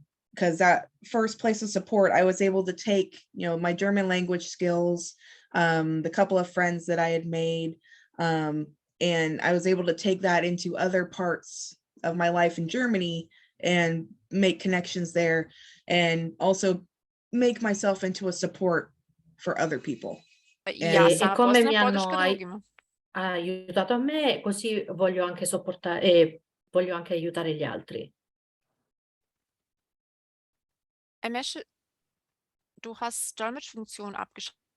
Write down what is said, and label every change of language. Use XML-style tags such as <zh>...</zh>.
<en>Because that first place of support, I was able to take, you know, my German language skills, the couple of friends that I had made, and I was able to take that into other parts of my life in Germany and make connections there, and also make myself into a support for other people.</en> <it>E come mi hanno aiutato a me, così voglio anche sopportare e voglio anche aiutare gli altri.</it> <de>Emesche, du hast Dolmetschfunktion abgeschaltet.</de>